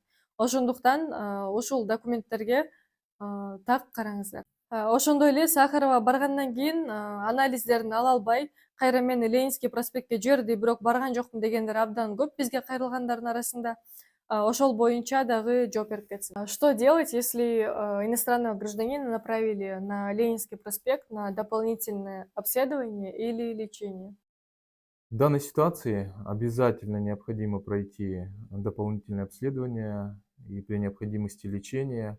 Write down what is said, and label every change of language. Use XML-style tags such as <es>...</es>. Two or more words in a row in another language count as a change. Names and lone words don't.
<ky>Ошондуктан ушул документтерге так караңыздар. Ошондой эле Сахарова баргандан кийин анализдерин ала албай, кайра мени Ленинский проспектке жиберди, бирок барган жокмун дегендер абдан көп бизге кайрылгандардын арасында. Ошол боюнча дагы жооп берип кетсин.</ky> <ru>Что делать, если иностранного гражданина направили на Ленинский проспект на дополнительное обследование или лечение? В данной ситуации обязательно необходимо пройти дополнительное обследование и при необходимости лечения.</ru>